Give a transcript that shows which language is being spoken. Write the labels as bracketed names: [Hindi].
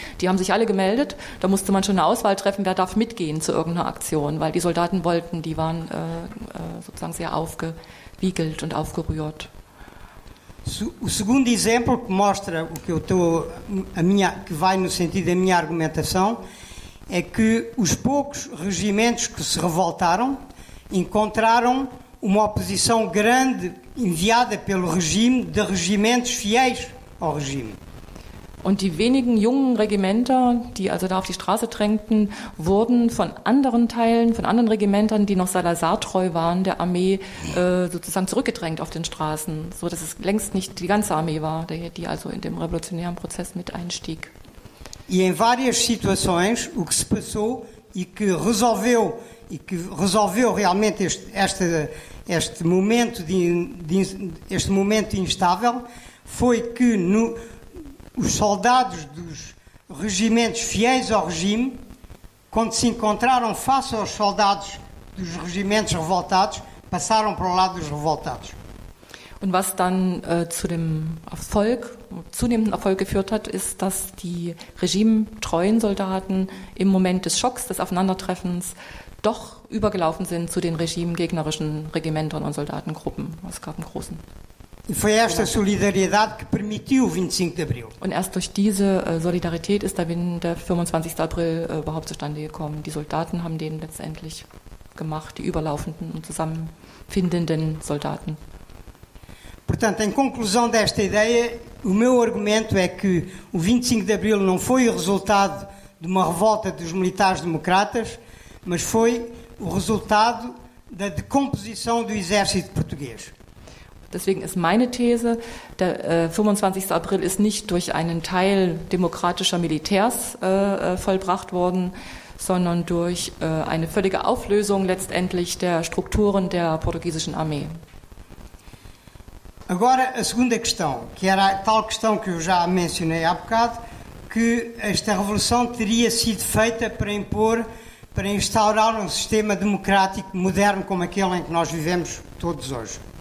[German] Die haben sich alle gemeldet, da musste man schon eine Auswahl treffen, wer darf mitgehen zu irgendeiner Aktion, weil die Soldaten wollten, die waren sozusagen sehr aufgewiegelt und aufgerührt. [Portuguese] O segundo exemplo que mostra o que eu estou que vai no sentido da minha argumentação é que os poucos regimentos que se revoltaram encontraram uma oposição grande enviada pelo regime de regimentos fiéis ao regime. [German] Und die wenigen jungen Regimenter, die also da auf die Straße drängten, wurden von anderen Teilen, von anderen Regimentern, die noch Salazar-treu waren, der Armee sozusagen zurückgedrängt auf den Straßen, so dass es längst nicht die ganze Armee war, die also in dem revolutionären Prozess mit einstieg. [Portuguese] E em várias situações o que se passou e que resolveu realmente este momento instável foi que os soldados dos regimentos fiéis ao regime, quando se encontraram face aos soldados dos regimentos revoltados, passaram para o lado dos revoltados. [German] Und was dann zu dem zunehmenden Erfolg geführt hat, ist, dass die regimetreuen Soldaten im Moment des Schocks, des Aufeinandertreffens, doch übergelaufen sind zu den regimegegnerischen Regimentern und Soldatengruppen. Es gab einen großen. [Portuguese] E foi esta solidariedade que permitiu o 25 de Abril. [German] Und erst durch diese Solidarität ist der 25. April überhaupt zustande gekommen. Die Soldaten haben den letztendlich gemacht, die überlaufenden und zusammenfindenden Soldaten. [Portuguese] Portanto, em conclusão desta ideia, o meu argumento é que o 25 de Abril não foi o resultado de uma revolta dos militares democratas, mas foi o resultado da decomposição do exército português. [German] Deswegen ist meine These, der 25. April ist nicht durch einen Teil demokratischer Militärs vollbracht worden, sondern durch eine völlige Auflösung letztendlich der Strukturen der portugiesischen Armee. [Portuguese] Agora, a segunda questão, que era a tal questão que eu já mencionei há bocado, que esta revolução teria sido feita para instaurar um sistema democrático moderno como aquele em que nós vivemos todos hoje.